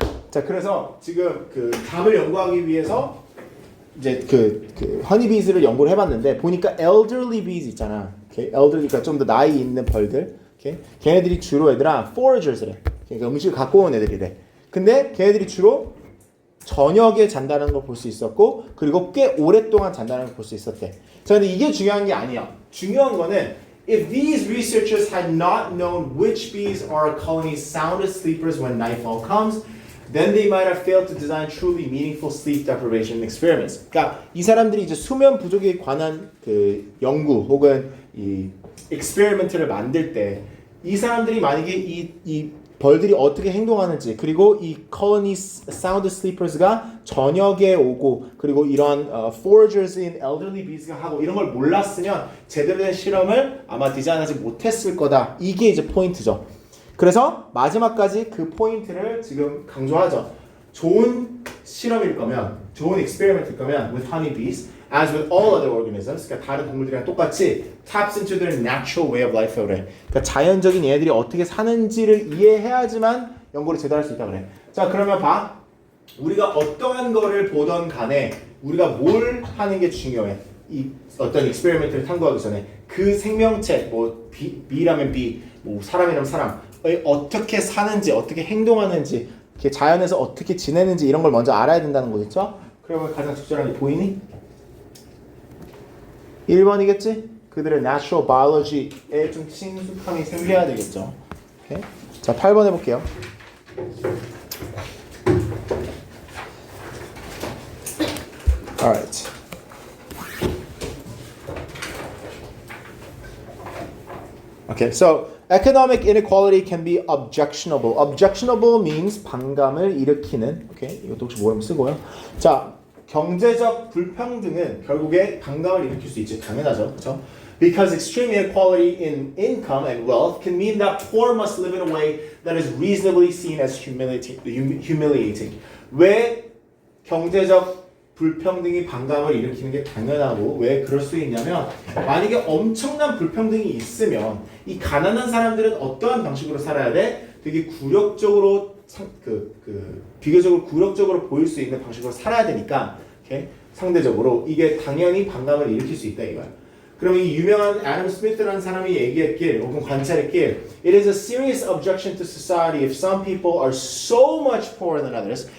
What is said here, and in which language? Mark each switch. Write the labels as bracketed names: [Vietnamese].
[Korean] 자, 그래서 지금 그 잠을 연구하기 위해서 이제 그 허니비즈를 연구를 해봤는데 보니까 elderly bees 있잖아. 오케이? elderly가 좀 더 나이 있는 벌들. 오케이? 걔네들이 주로 얘들아 foragers래. 그러니까 음식을 갖고 온 애들이래. 근데 걔네들이 주로 저녁에 잔다는 걸 볼 수 있었고 그리고 꽤 오랫동안 잔다는 걸 볼 수 있었대. 자, 근데 이게 중요한 게 아니야. 중요한 거는 [English] if these researchers had not known which bees are a colony's soundest sleepers when nightfall comes, then they might have failed to design truly meaningful sleep deprivation experiments. [Korean] 그러니까 이 사람들이 이제 수면 부족에 관한 그 연구 혹은 이 experiment를 만들 때 이 사람들이 만약에 이 벌들이 어떻게 행동하는지 그리고 이 colony sound sleepers가 저녁에 오고 그리고 이런 [English] foragers in elderly bees [Korean] 가 하고 이런 걸 몰랐으면 제대로 된 실험을 아마 디자인하지 못했을 거다. 이게 이제 포인트죠. 그래서 마지막까지 그 포인트를 지금 강조하죠. 좋은 실험일 거면 좋은 [English] experiment일 거면 with honeybees as with all other organisms, [Korean] 그러니까 다른 동물들이랑 똑같이 [English] taps into their natural way of life [Korean] 그래. 그러니까 자연적인 얘들이 어떻게 사는지를 이해해야지만 연구를 제대로 할 수 있다 그래. 자, 그러면 봐. 우리가 어떠한 거를 보던 간에 우리가 뭘 하는 게 중요해. 이 어떤 익스페리먼트를 탐구하기 전에 그 생명체, 뭐 B라면 B, 뭐 사람이라면 사람, 어떻게 사는지, 어떻게 행동하는지, 이렇게 자연에서 어떻게 지내는지 이런 걸 먼저 알아야 된다는 거겠죠? 그러면 가장 적절한 게 보이니? 1번이겠지? 그들의 natural biology에 좀 친숙함이 생겨야 되겠죠. 오케이? 자, 8번 해볼게요. [English] Alright. Okay, so economic inequality can be objectionable. Objectionable means [Korean] 반감을 일으키는. [English] Okay, [Korean] 이것도 혹시 모르면 쓰고요. 자, 경제적 불평등은 결국에 반감을 일으킬 수 있지. 당연하죠, 그렇죠? [English] Because extreme inequality in income and wealth can mean that poor must live in a way that is reasonably seen as humiliating. [Korean] 왜 경제적 불평등이 반감을 일으키는 게 당연하고 왜 그럴 수 있냐면 만약에 엄청난 불평등이 있으면 이 가난한 사람들은 어떠한 방식으로 살아야 돼? 되게 굴욕적으로 비교적으로 굴욕적으로 보일 수 있는 방식으로 살아야 되니까 okay? 상대적으로 이게 당연히 반감을 일으킬 수 있다 이거야. 그러면 이 유명한 애덤 스미스라는 사람이 얘기했길 혹은 관찰했길 [English] It is a serious objection to society if some people are so much poorer than others.